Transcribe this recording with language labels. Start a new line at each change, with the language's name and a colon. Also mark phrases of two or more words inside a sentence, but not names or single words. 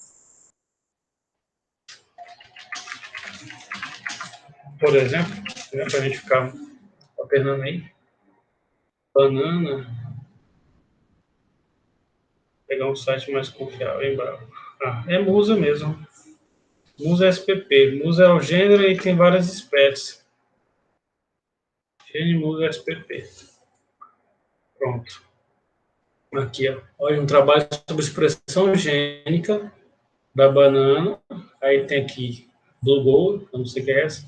Portuguese: Por exemplo, né, para a gente ficar alternando aí. Banana. Pegar um site mais confiável, hein, Bravo? Ah, é Musa mesmo. Musa SPP. Musa é o gênero e tem várias espécies. Gene Musa SPP. Pronto. Aqui, ó. Olha, um trabalho sobre expressão gênica da banana. Aí tem aqui Blue Gold, eu não sei o que é essa.